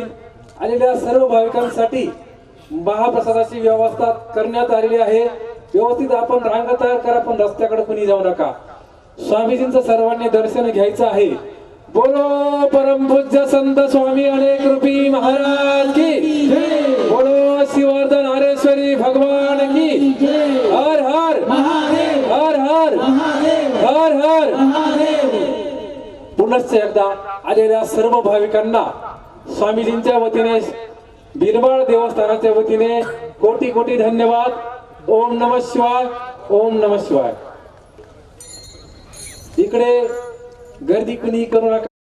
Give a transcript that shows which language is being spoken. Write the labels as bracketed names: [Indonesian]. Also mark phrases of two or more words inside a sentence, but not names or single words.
[Marathi] आलेल्या सर्व भाविकांसाठी महाप्रसादाची व्यवस्था करण्यात आलेली आहे. व्यवस्थित आपण रांगा तयार करा, पण रस्त्याकडे कोणी जाऊ नका. स्वामीजींचं सर्वांनी दर्शन घ्यायचं आहे. [Hindi] बोलो परमपूज्य संत स्वामी अनेक रूपी महाराज की. बोलो शिवर्धन हरेश्वरी भगवान की. हर हर हर हर हर हर. [Marathi] पुनश्च एकदा आलेल्या सर्व भाविकांना स्वामीजींच्या वतीने बिरबाळ देवस्थानाच्या वतीने कोटी कोटी धन्यवाद. [Sanskrit] ओम नमः शिवाय. ओम नमः शिवाय. [Marathi] इकडे गर्दी कुणी करू नका.